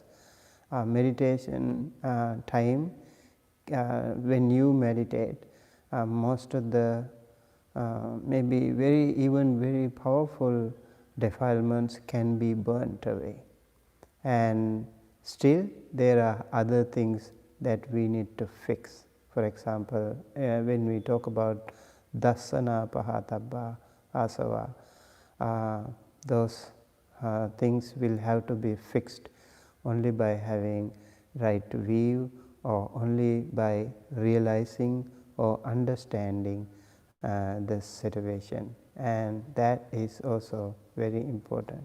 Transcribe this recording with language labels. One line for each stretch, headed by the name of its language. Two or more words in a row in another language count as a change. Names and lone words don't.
English: Meditation time, when you meditate, most of the maybe very powerful defilements can be burnt away, and still there are other things that we need to fix. For example, when we talk about
Pali: dasana pahatabba asava,
English: those things will have to be fixed only by having right view, or only by realizing or understanding the situation, and that is also very important.